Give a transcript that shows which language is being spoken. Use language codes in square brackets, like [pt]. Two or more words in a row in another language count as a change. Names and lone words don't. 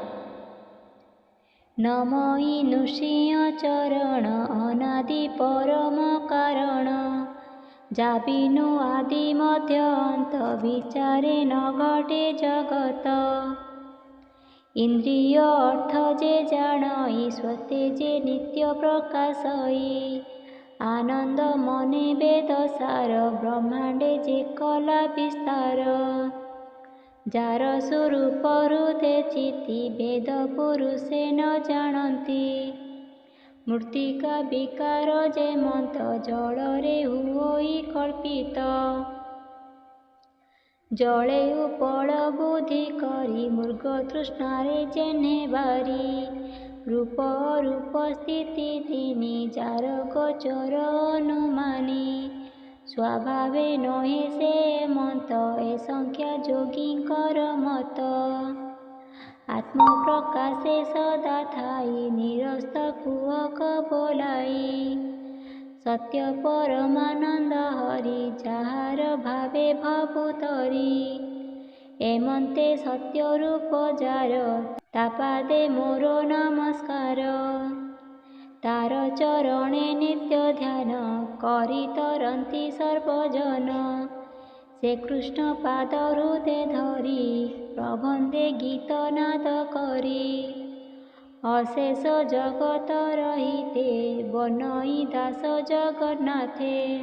[or] ନମୋଇ ନୃସିଂହ ଚରଣ ଅନାଦି ପରମ କାରଣ, ଯାବିନୁ ଆଦି ମଧ୍ୟ ଅନ୍ତ ବିଚାରେ ନ ଘଟେ ଜଗତ। ଇନ୍ଦ୍ରିୟ ଅର୍ଥ ଯେ ଜାଣଇ ସ୍ୱତେ ଯେ ନିତ୍ୟ ପ୍ରକାଶଇ, ଆନନ୍ଦ ମନେ ବେଦ ସାର ବ୍ରହ୍ମାଣ୍ଡେ ଯେ କଳା ବିସ୍ତାର। ଯାର ସ୍ୱରୂପ ହୃଦୟ ଚିତି ବେଦ ପୁରୁଷେ ନ ଜାଣନ୍ତି, ମୃତ୍ତିକା ବିକାର ଯେ ମନ୍ତ ଜଳରେ ହୁଇ କଳ୍ପିତ। ଜଳେ ଉପଳ ବୁଦ୍ଧି କରି ମୃଗ ତୃଷ୍ଣାରେ ଯେଣେ ବାରି, ରୂପ ରୂପ ସ୍ଥିତି ତିନି ଯାର ଗୋଚର ଅନୁମାନି। ସ୍ୱଭାବେ ନହେ ସେ ମନ୍ତ ଏ ସଂଖ୍ୟା ଯୋଗୀଙ୍କର ମତ। ଆତ୍ମ ପ୍ରକାଶେ ସଦା ଥାଇ ନିରସ୍ତ କୁହକ ବୋଲାଇ, ସତ୍ୟ ପରମାନନ୍ଦ ହରି ଯାହାର ଭାବେ ଭବୁତରି। ଏମନ୍ତେ ସତ୍ୟ ରୂପ ଯାର ତାପାଦେ ମୋର ନମସ୍କାର। ତାର ଚରଣେ ନିତ୍ୟ ଧ୍ୟାନ କରି ତରନ୍ତି ସର୍ବଜନ। ସେ କୃଷ୍ଣ ପାଦ ହୃଦୟ ଧରି ପ୍ରବନ୍ଧେ ଗୀତ ନାଦ କରି। ଅଶେଷ ଜଗତ ରହିତେ ବନଇ ଦାସ ଜଗନ୍ନାଥେ।